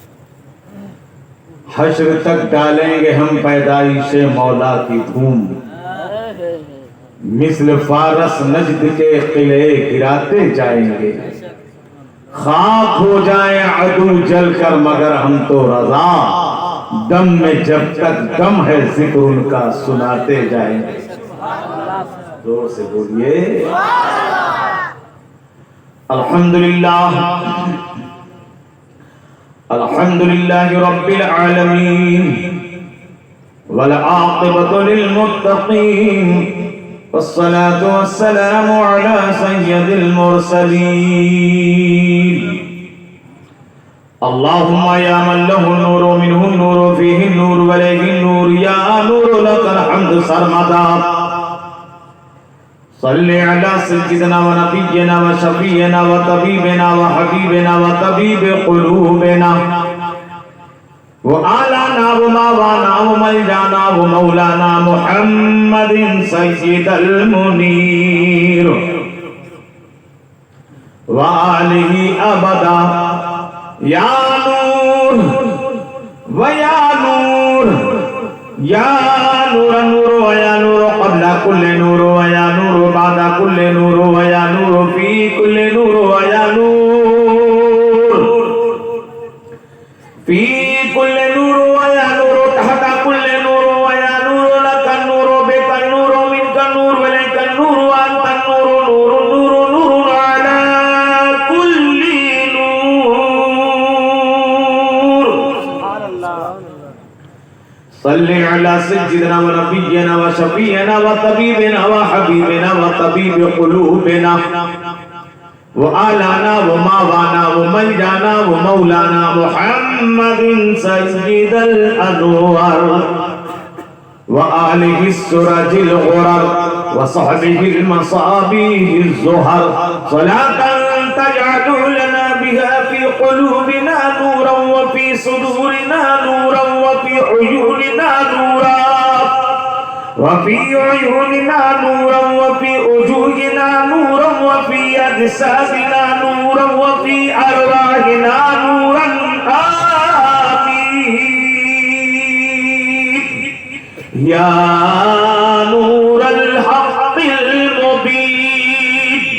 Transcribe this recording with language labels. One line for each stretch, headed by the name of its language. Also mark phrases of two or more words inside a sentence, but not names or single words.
Urdu: حشر تک ڈالیں گے ہم پیدائش مولا کی دھوم، مثل فارس نجد کے قلعے گراتے جائیں گے، خاک ہو جائیں عدو جل کر مگر ہم تو رضا، دم میں جب تک دم ہے ذکر ان کا سناتے جائیں گے۔ زور سے بولیے
Arabic: الحمدللہ، الحمدللہ رب العالمین، والعاقبۃ للمتقین، والصلاة والسلام على سید المرسلین۔ اللہم یا من لہ النور منہ النور فیہ النور ولیہ النور، یا نور لک الحمد سرمدا۔ صلی علی سیدنا و نبینا و شفیعنا و طبیبنا و حبیبنا و طبیب قلوبنا و آلانا و ماوانا و ملجانا و مولانا محمد سید المنیر و آلہ ابدا، یا نور و یا نور، یا نور نور و یا نور قبل کل نور و یا نور بعد کل نور و یا نور فی کل نور و یا نور فی کل نور و یا نور تحت کل نور و یا نور لک النور بک النور منک النور ولیک النور وانت النور نور نور نور علی کل نور۔ صلی علی سیدنا و نبینا و شفیعنا و طبیبنا و حبیبنا و طبیب قلوبنا و آلانا و ماوانا و ملجانا و مولانا محمد سید الانوار و آلہ السرج الغرر و صحبہ المصابیح الزہر، صلاة تجعل لنا بها في قلوبنا نورا وفي صدورنا نورا وفي عيوننا نورا وفي عيوننا نورا وفي وجوهنا نورا وفي أجسادنا نورا وفي أرواحنا نورا، آمين يا نور الحق المبين۔